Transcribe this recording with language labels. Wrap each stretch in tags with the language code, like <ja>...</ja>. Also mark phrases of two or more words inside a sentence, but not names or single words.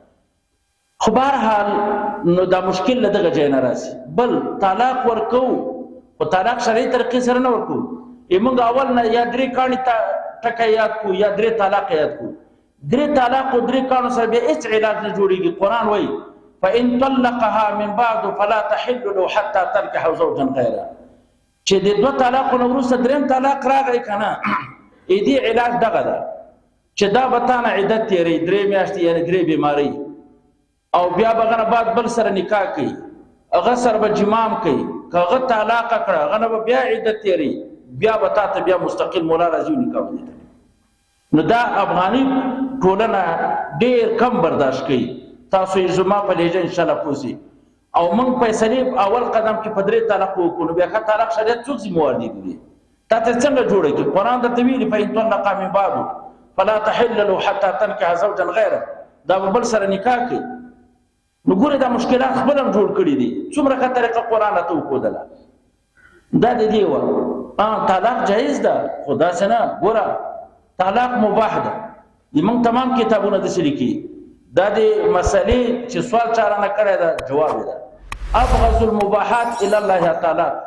<ps>خو بهرحال نو دا مشکل له دغه ځای نه راځي. بل طلاق ورکوو، خو طلاق شرعي طریقې سره نه ورکوو. موږ اول نه یا 3 کاڼي ټکی یاد کو، یا 3 طلاق یاد کو. 3 طلاق او 3 کاڼو سره بیا هېڅ علاج نه جوړېږي. قرآن وایي</ps> <ar>فإن طلقها من بعد فلا تحل له حتى تنكح زوجا غيره.</ar> <ps>چې د 2 طلاقو نه وروسته 3م طلاق راغی که نه، دې علاج دغه ده چې دا به تا نه عدت تېروي 3 میاشتې، یعنې 3 بیمارۍ، او بیا به هغه نه بعد بل سره نکاح کوي، هغه سره به جمام کوي. که هغه طلاقه کړه، هغه نه به بیا عدت تېروي، بیا به تا ته بیا مستقل مولا راځي نکاح ودې. نو دا افغاني ټولنه ډېر کم برداشت کوي. تاسو یې زما په لهجه انشاءالله پوه سئ. او موږ فیصلې اول قدم کې په 3 طلاق وکړو، نو بیا ښه طلاق شریعت څوک ذموار دي دي تا ته څنګه جوړه کړي؟ قرآن درته ویلي</ps> <ar>فإن طلقها من بعد فلا تحل له حتى تنكح زوجا غیره،</ar> <ps>دا به بل سره نکاح کوي. نو ګوره دا مشکلات خپل هم جوړ کړي دي. څومره ښه طریقه قرآن راته وښودله. دا د دې وه طلاق جایز ده، خو داسې نه. ګوره طلاق مباح ده. موږ تمام کتابونه داسې لیکي. دا د مسئلې چې سوال چا رانه کړی ده، جواب ده</ps> <ar>ابغض المباحات الى الله تعالی.</ar>